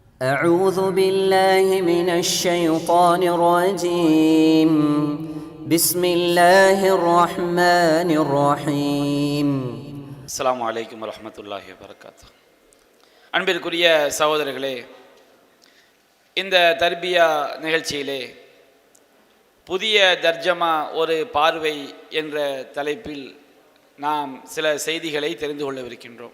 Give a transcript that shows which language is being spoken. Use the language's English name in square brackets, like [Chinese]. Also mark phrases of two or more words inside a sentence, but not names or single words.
[Arabic] أعوذ بالله من الشيطان الرجيم بسم الله الرحمن الرحيم السلام عليكم ورحمة الله وبركاته. [Tamil] அன்பிற்குரிய சகோதரர்களே, இந்த தர்பியா நிகழ்ச்சியிலே புதிய தர்ஜமா ஒரு பார்வை என்ற தலைப்பில் நாம் சில செய்திகளை தெரிந்து கொள்ளவிருக்கின்றோம்.